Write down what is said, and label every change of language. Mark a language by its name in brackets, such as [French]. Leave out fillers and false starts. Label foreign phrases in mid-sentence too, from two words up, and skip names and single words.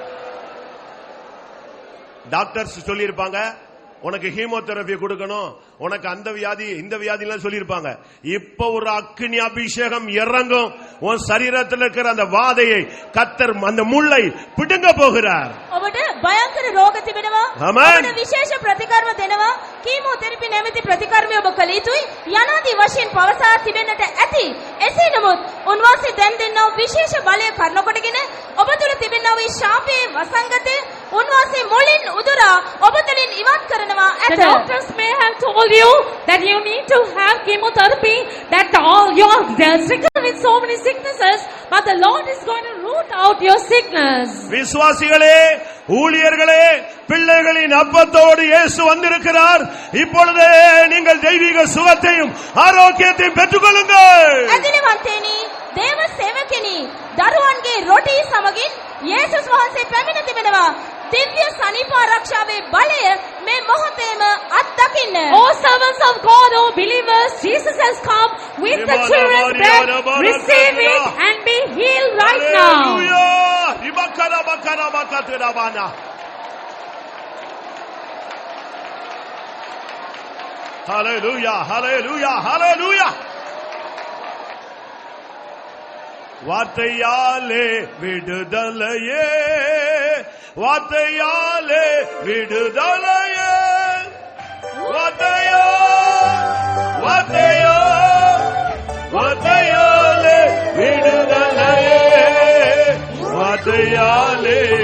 [Tamil] டாக்டர்ஸ் சொல்லியிருப்பாங்க உனக்கு ஹீமோதெரபி கொடுக்கணும், உனக்கு அந்த வியாதி இந்த வியாதி எல்லாம் சொல்லியிருப்பாங்க. இப்ப ஒரு அக்கினி அபிஷேகம் இறங்கும். உன் சரீரத்தில் இருக்கிற அந்த வாதையை கர்த்தர் அந்த முள்ளை பிடுங்க போகிறார். [Sinhala] ඔබට භයංකර රෝග තිබෙනවා. [English] Amen. [Sinhala] ඔබට විශේෂ ප්‍රතිකර්ම දෙනවා. කීමෝതെරපි නැමැති ප්‍රතිකර්මය ඔබ කළ යුතුයි. යනාදී වශයෙන් පවසා තිබෙන්නට ඇති. එසේ නමුත් උන්වහන්සේ දැන් දෙන්නා විශේෂ බලය කරන කොටගෙන ඔබ තුළ තිබෙනා වූ ශාපයේ වසංගතය උන්වහන්සේ මුලින් උදුරා ඔබ තුළින් ඉවත් කරනවා [English] The [Sinhala] ඇත. [English] doctors may have told you that you need to have chemotherapy, that all you're stricken with so many sicknesses, but the Lord is going to root out your sickness. [Tamil] விசுவாசிகளே, ஊழியர்களே, பிள்ளைகளின் அப்பத்தோடு இயேசு வந்திருக்கிறார். இப்பொழுதே நீங்கள் தெய்வீக சுகத்தையும் ஆரோக்கியத்தையும் பெற்றுக்கொள்ளுங்கள். [Sinhala] ඇදිලිවන්තේනි, දේව සේවකෙනි, දරුවන්ගේ රොටි සමගින් යේසුස් වහන්සේ පැමිණ තිබෙනවා. දිව්‍ය සනීප ආරක්ෂාවේ බලය මේ මොහොතේම අත්දකින්න. [English] Oh servants of God, oh believers, Jesus has come with the children's bread. Receive it and be healed right now. Hallelujah. Ribakara bakara bakatera bana. Hallelujah, hallelujah, hallelujah. [Tamil] வார்த்தையாலே விடுதலையே, வார்த்தையாலே விடுதலையே, வார்த்தையோ வார்த்தையோ வார்த்தையாலே விடுதலையே, வார்த்தையாலே.